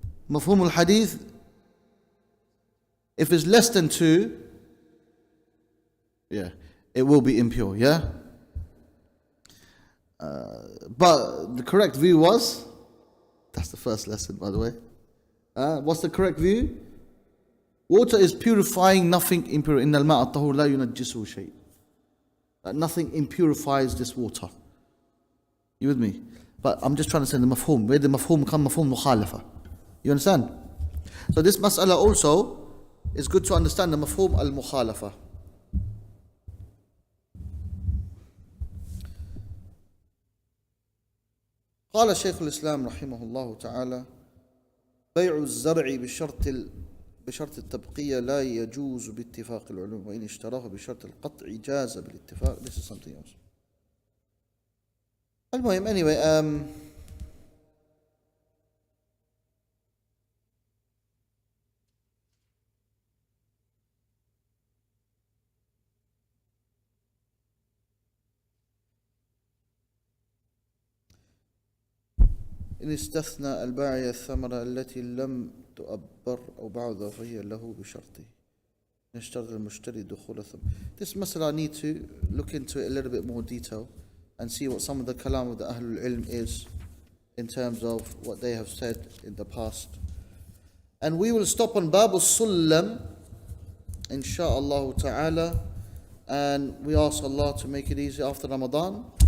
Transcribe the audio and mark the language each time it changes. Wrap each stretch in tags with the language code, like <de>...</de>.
<en>Mafhum al-hadith, if it's less than 2, yeah, it will be impure, yeah? But the correct view was, that's the first lesson by the way. What's the correct view? Water is purifying nothing impure.</en> <ar>إِنَّ الْمَاءَ الطَّهُورَ لَا يُنَجِّسُهُ شَيْءٍ.</ar> <en>That nothing impurifies this water. You with me? But I'm just trying to say the mafhum. Where the mafhum come, mafhum mukhalafa. You understand? So this mas'ala also is good to understand the mafhum al-mukhalafa.</en> <ar>قال شيخ الإسلام رحمه الله تعالى بيع الزرع بشرط التبقية لا يجوز باتفاق العلوم وإن اشتراه بشرط القطع جاز بالاتفاق.</ar> <en>This is something else.</en> <ar>المهم anyway إن استثنى البائع الثمرة التي لم تؤبر أو بعضها فهي له بشرطه يشترط المشتري دخول الثمرة.</ar> <en>This masala I need to look into it a little bit more detail and see what some of the kalam of the Ahlul Ilm is in terms of what they have said in the past. And we will stop on Babu Sullam insha'Allah ta'ala, and we ask Allah to make it easy after Ramadan.</en>